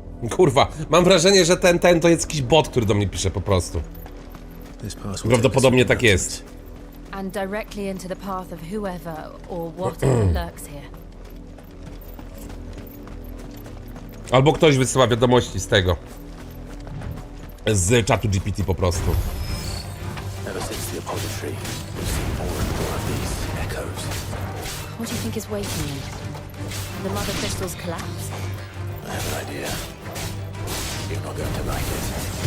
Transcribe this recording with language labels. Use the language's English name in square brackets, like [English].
[Polish] Kurwa, mam wrażenie, że ten to jest jakiś bot, który do mnie pisze po prostu. Prawdopodobnie tak jest. [English] And directly into the path of whoever or whatever lurks here. [Polish] Albo ktoś wysyła wiadomości z tego. Z czatu GPT po prostu. [English] Ever since the apodatory, we've seen more and more of these echoes. What do you think is waiting in? The mother crystals collapse? I have an idea. You're not going to like it.